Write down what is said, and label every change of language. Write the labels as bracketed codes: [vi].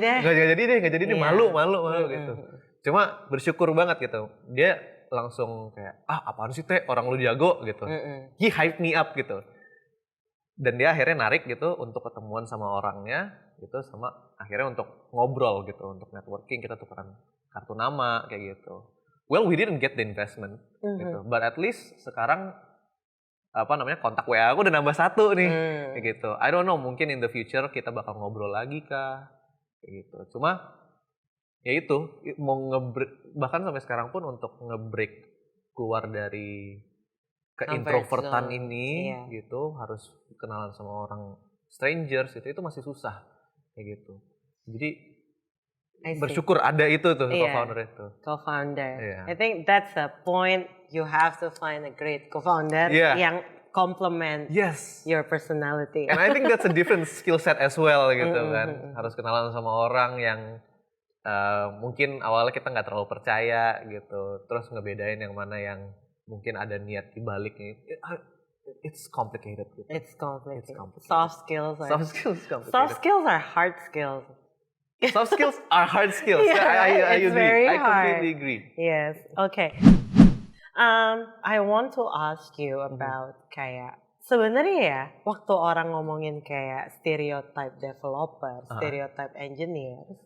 [id] Nggak jadi deh, malu gitu. Cuma bersyukur banget gitu. Dia langsung kayak apaan sih Teh, orang lu jago gitu. [en] He hype me up gitu. [id] Dan dia akhirnya narik gitu untuk ketemuan sama orangnya gitu, sama akhirnya untuk ngobrol gitu, untuk networking, kita tukeran kartu nama kayak gitu. [en] Well, we didn't get the investment gitu. But at least [id] sekarang kontak WA aku udah nambah 1 nih, kayak gitu. [en] I don't know, [id] mungkin [en] in the future [id] kita bakal ngobrol lagi kah, kayak gitu. Cuma ya itu mau bahkan sampai sekarang pun untuk nge-break keluar dari keintrovertan ini, gitu, harus kenalan sama orang strangers itu masih susah, kayak gitu. Jadi bersyukur ada itu tuh co-founder itu. [en] Co-founder. Yeah. I think that's a point. You have to find a great co-founder [id] yang [en] complement your personality. And I think that's a different skill set as well gitu kan. [id] Harus kenalan sama orang yang mungkin awalnya kita nggak terlalu percaya gitu. Terus ngebedain yang mana yang mungkin ada niat di baliknya. [en] It's complicated gitu. It's complicated. Soft skills are complicated. Soft skills are hard skills. Soft skills are hard skills. I agree. I completely agree. Yes. Okay. I want to ask you about [id] kayak sebenarnya ya waktu orang ngomongin kayak [en] stereotype developer, stereotype engineer,